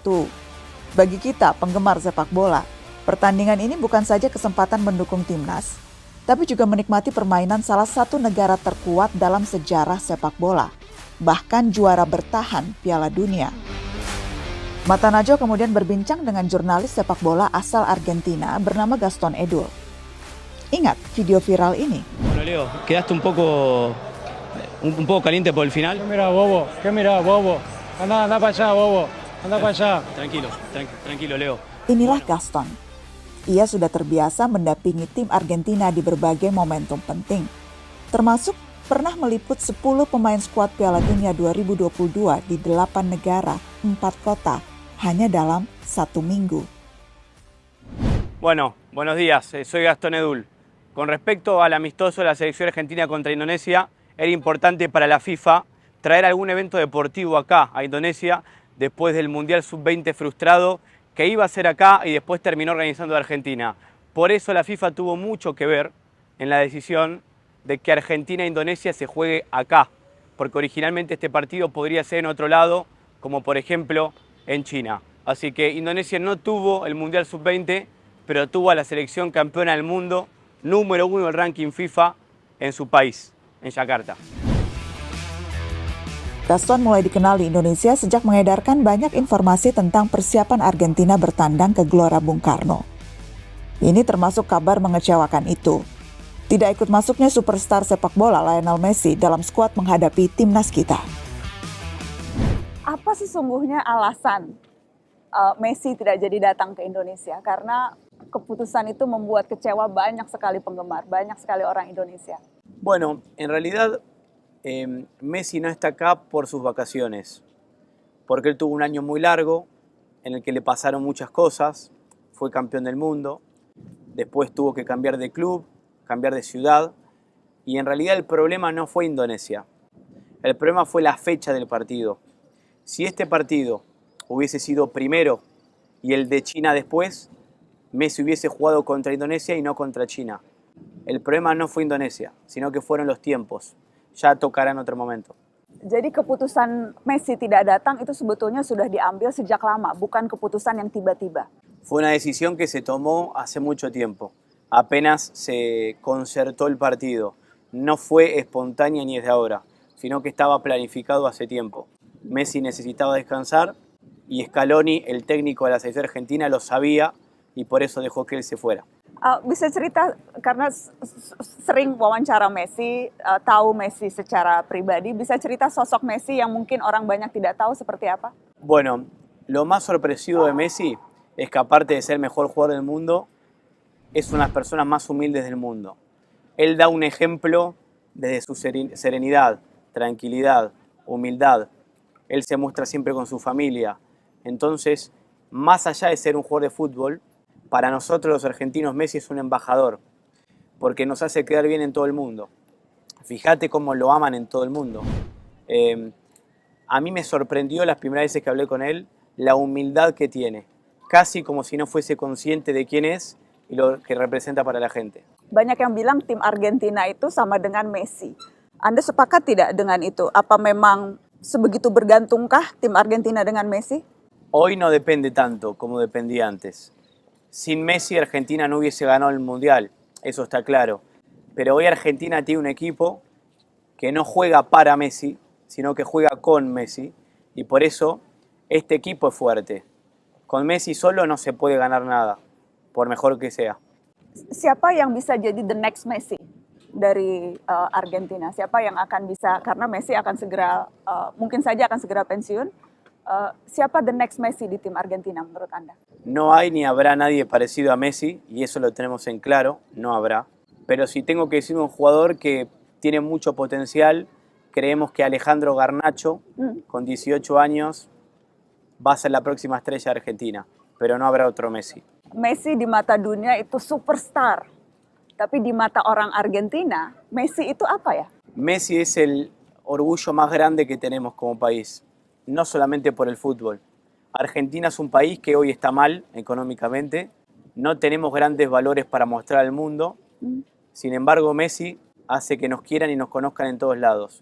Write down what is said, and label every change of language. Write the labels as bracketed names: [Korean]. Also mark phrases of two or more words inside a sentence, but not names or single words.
[Indonesian] Bagi kita penggemar sepak bola, pertandingan ini bukan saja kesempatan mendukung timnas, tapi juga menikmati permainan salah satu negara terkuat dalam sejarah sepak bola, bahkan juara bertahan Piala Dunia. Mata Najwa kemudian berbincang dengan jurnalis sepak bola asal Argentina bernama Gaston Edul. Ingat video viral ini? [Spanish] Bueno, Leo, quedaste un poco caliente por el final. ¿Qué mirá, bobo? Anda para allá, bobo. Anda para allá. Tranquilo, Leo. [Indonesian] Inilah Gaston. Ia sudah terbiasa mendampingi tim Argentina di berbagai momentum penting, termasuk pernah meliput 10 pemain skuad Piala Dunia 2022 di 8 negara, 4 kota, hanya dalam 1 minggu. [Spanish] Bueno, buenos días, soy Gastón Edul. Con respecto al amistoso de la selección argentina contra Indonesia, era importante para la FIFA traer algún evento deportivo acá, a Indonesia, después del Mundial Sub-20 frustrado, que iba a ser acá y después terminó organizando de Argentina. Por eso la FIFA tuvo mucho que ver en la decisión de que Argentina e Indonesia se juegue acá, porque originalmente este partido podría ser en otro lado, como por ejemplo en China. Así que Indonesia no tuvo el Mundial Sub-20, pero tuvo a la selección campeona del mundo, número 1 del ranking FIFA en su país, en Yakarta. [Indonesian] Gaston mulai dikenal di Indonesia sejak mengedarkan banyak informasi tentang persiapan Argentina bertandang ke Gelora Bung Karno. Ini termasuk kabar mengecewakan itu. Tidak ikut masuknya superstar sepak bola Lionel Messi dalam skuad menghadapi timnas kita. Apa sesungguhnya alasan Messi tidak jadi datang ke Indonesia? Karena keputusan itu membuat kecewa banyak sekali penggemar, banyak sekali orang Indonesia. [Spanish] Bueno, en realidad Messi no está acá por sus vacaciones, porque él tuvo un año muy largo en el que le pasaron muchas cosas, fue campeón del mundo, después tuvo que cambiar de club, cambiar de ciudad, y en realidad el problema no fue Indonesia, el problema fue la fecha del partido. Si este partido hubiese sido primero y el de China después, Messi hubiese jugado contra Indonesia y no contra China. El problema no fue Indonesia, sino que fueron los tiempos. Ya tocará en otro momento. [Indonesian] Jadi keputusan Messi tidak datang itu sebetulnya sudah diambil sejak lama, bukan keputusan yang tiba-tiba. [Spanish] Fue una decisión que se tomó hace mucho tiempo. Apenas se concertó el partido. No fue espontánea ni es de ahora, sino que estaba planificado hace tiempo. Messi necesitaba descansar y Scaloni, el técnico de la selección argentina, lo sabía y por eso dejó que él se fuera. [Indonesian] Bisa cerita, karena sering wawancara Messi, tahu Messi secara pribadi, bisa cerita sosok Messi yang mungkin orang banyak tidak tahu seperti apa? [Spanish] Bueno, lo más sorpresivo de Messi es que aparte de ser el mejor jugador del mundo, es una de las personas más humildes del mundo. Él da un ejemplo desde su serenidad, tranquilidad, humildad. Él se muestra siempre con su familia. Entonces, más allá de ser un jugador de fútbol, para nosotros los argentinos Messi es un embajador, porque nos hace quedar bien en todo el mundo. Fíjate cómo lo aman en todo el mundo. A mí me sorprendió las primeras veces que hablé con él, la humildad que tiene, casi como si no fuese consciente de quién es y lo que representa para la gente. [Indonesian] Banyak yang bilang tim Argentina itu sama dengan Messi. Anda sepakat tidak dengan itu? Apa memang sebegitu bergantungkah tim Argentina dengan Messi? [Spanish] Hoy no depende tanto como dependía antes. Sin Messi, Argentina no hubiese ganado el Mundial, eso está claro. Pero hoy Argentina tiene un equipo que no juega para Messi, sino que juega con Messi. Y por eso este equipo es fuerte. Con Messi solo no se puede ganar nada, por mejor que sea. [Indonesian] Siapa yang bisa jadi [English] the next [Indonesian] Messi dari Argentina? Siapa yang akan bisa, karena Messi akan segera, mungkin saja akan segera pensiun. Siapa [English] the next [Indonesian] Messi di tim Argentina menurut Anda? [Spanish] No hay ni habrá nadie parecido a Messi, y eso lo tenemos en claro, no habrá. Pero si tengo que decir un jugador que tiene mucho potencial, creemos que Alejandro Garnacho, con 18 años, va a ser la próxima estrella de Argentina, pero no habrá otro Messi. [Indonesian] Messi di mata dunia itu superstar, tapi di mata orang Argentina, Messi itu apa ya? [Spanish] Messi es el orgullo más grande que tenemos como país, no solamente por el fútbol. Argentina es un país que hoy está mal económicamente, no tenemos grandes valores para mostrar al mundo, sin embargo Messi hace que nos quieran y nos conozcan en todos lados.